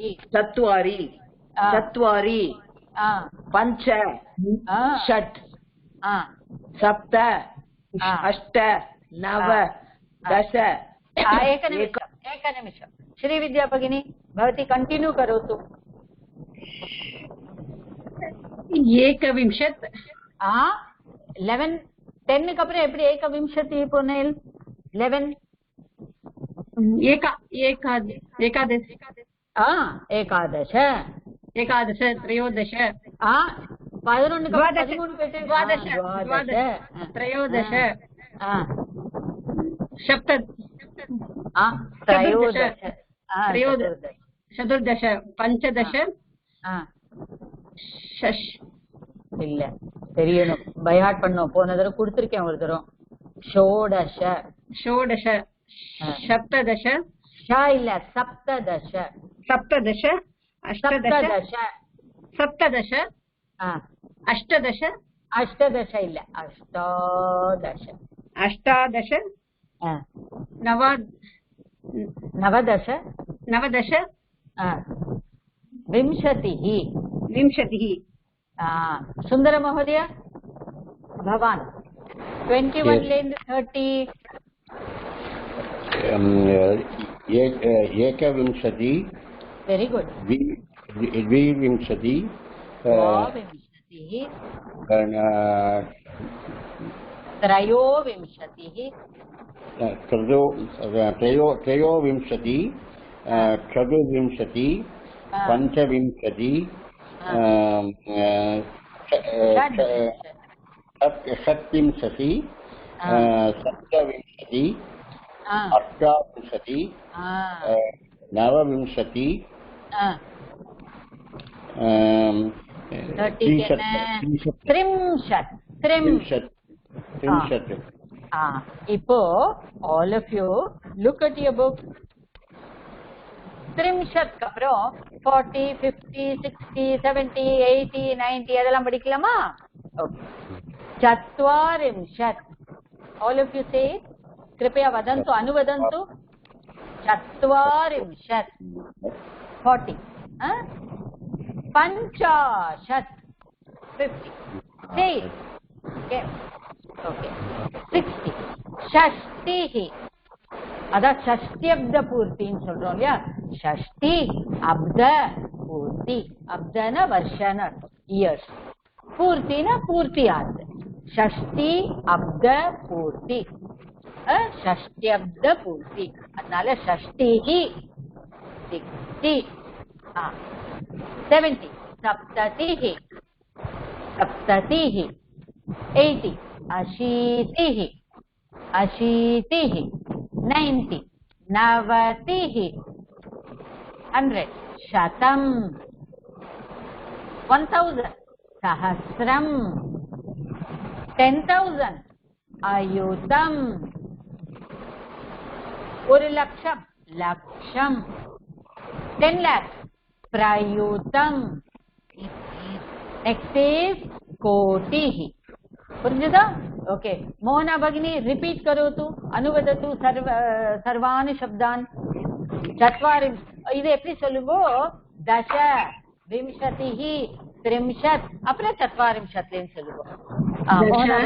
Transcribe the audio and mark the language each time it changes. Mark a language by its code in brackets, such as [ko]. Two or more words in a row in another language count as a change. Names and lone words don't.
[sa] चत्वारि चत्वारि पञ्च षट् सप्त अष्ट नव दश. एकनिमिषं श्रीविद्या भगिनी भवती कंटिन्यू करोतु. एकविंशत् [ta] 11 10 க்கு அப்புறம் எப்படி ஏகவிம்சதி போனேல் 11 [sa] एकादश एकादश एकादश त्रयोदश 11 द्वादश त्रयोदश चतुर्दश पंचदश [ta] இல்ல தெரியணும், பைஹார்ட் பண்ணோம். போன தடவை கொடுத்திருக்கேன் ஒரு தடவை. ஷோடஷ [sa] षोडश सप्तदश [ta] இல்ல சப்ததಶ [sa] सप्तदश अष्टादश सप्तदश अष्टादश அஷ்டதಶ இல்ல அஷ்டாதಶ अष्टादश நவதಶ नवदश विंशतिः विंशतिः. सुंदर महोदय भवान् 21 लेंद 30 एकविंशति [en] very good [sa] द्विविंशति त्रयोविंशतिः त्रयोविंशति चतुर्विंशति पंचविंशति षट्विंशति सप्तविंशति अष्टाविंशति नवविंशति त्रिंशत्. [en] இப்போ all of you look at your book. [ta] त्रिंशत् அப்புறம் 40 50 60 70 80 90 அதெல்லாம் படிக்கலாமா? ஓகே. [sa] चत्वारिंशत् [en] all of you say [sa] कृपया वदन्तु अनुवदन्तु. चत्वारिंशत् 40 पञ्चाशत् 50 [en] say okay okay [ta] 60 षष्टिः அதான் ஷஷ்டியப்த பூர்த்தின்னு சொல்றோம் இல்லையா? ஷஷ்டி அப்த பூர்த்தி. அப்தன வருஷன இயர்ஸ், பூர்த்தினா பூர்த்தி ஆகுது. ஷஷ்டி அப்த பூர்த்தி, ஷஷ்டியப்த பூர்த்தி. [sa] அதனால ஷஷ்டிஹி 60 70 सप्ततिः सप्ततिः 80 अशीतिः अशीतिः 90 नवतिः 100 शतम् 1000 सहस्रम् 10,000 अयुतम् 1 लक्षम् लक्षम् 10 lakhs प्रयुतम् [en] next is [sa] कोटिः पुरुषदा ओके मोहना भगिनी रिपीट करोतु अनुवदतु सर्वाणि शब्दान् चत्वारि [ta] இது எப்படி சொல்லுவோ [sa] दश विंशतिः त्रिंशत् अप्पुறம் चत्वारिंशत् [ta] லேனு சொல்லுவோ [sa] मोहना